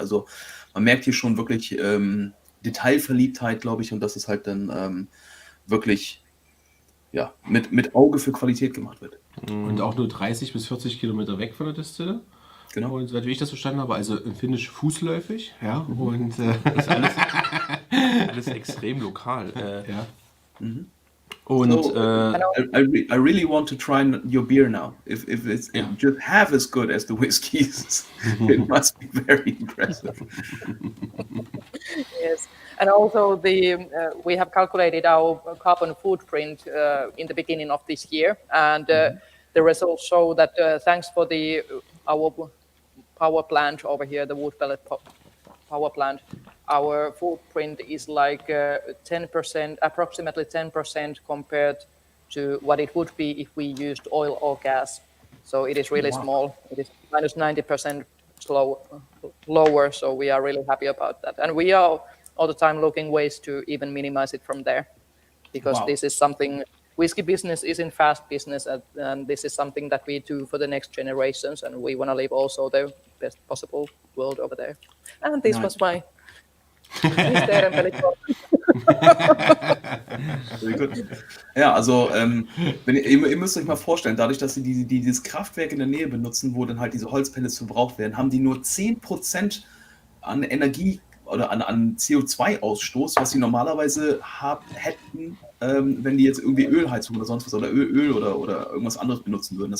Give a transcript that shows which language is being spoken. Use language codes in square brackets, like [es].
[de] Also man merkt hier schon wirklich Detailverliebtheit, glaube ich, und dass es halt dann wirklich ja, mit Auge für Qualität gemacht wird. Und auch nur 30 bis 40 Kilometer weg von der Distille. Genau. Und wie ich das verstanden habe, also in Finnisch fußläufig, ja, und Das ist alles extrem lokal. ja. Und [en] So, I really want to try your beer now. If it's just half as good as the Whiskys, it must be very impressive. Yes, and also we have calculated our carbon footprint in the beginning of this year, and the results show that thanks for our power plant over here, the wood pellet power plant, our footprint is like 10%, approximately 10% compared to what it would be if we used oil or gas. So it is really small. It is minus 90% lower. So we are really happy about that. And we are all the time looking ways to even minimize it from there, because this is something, whiskey business is in fast business, and this is something that we do for the next generations. And we want to leave also the best possible world over there. And this was my Teerenpeli. Very good. [de] Ja, also ihr müsst euch mal vorstellen, dadurch, dass sie dieses Kraftwerk in der Nähe benutzen, wo dann halt diese Holzpellets verbraucht werden, haben die nur 10% an Energie oder an CO2-Ausstoß, was sie normalerweise hätten, wenn die jetzt irgendwie Ölheizung oder sonst was oder Öl oder irgendwas anderes benutzen würden.